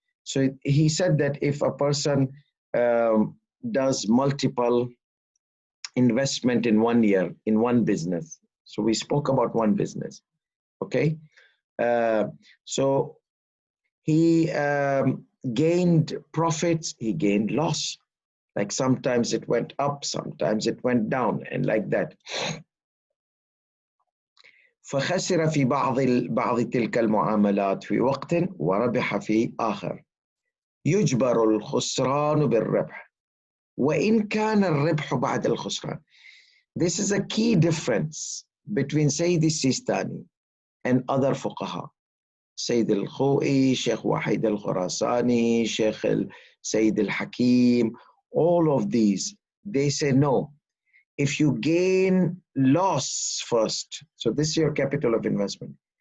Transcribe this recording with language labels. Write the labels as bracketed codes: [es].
[en] So he said that if a person does multiple investment in 1 year in one business, so we spoke about one business, okay? So he gained profits, he gained loss. Like sometimes it went up, sometimes it went down, and like that. [ar] فخسر في بعض تلك المعاملات في وقت وربح في آخر. يجبر الخسران بالربح وإن كان الربح بعد الخسران. [en] This is a key difference between Sayyidi Sistani and other fuqaha. Sayyid al-Khoi, Sheikh Wahid al-Khurasani, Sayyid al-Hakim, all of these, they say no. If you gain loss first, so this is your capital of investment.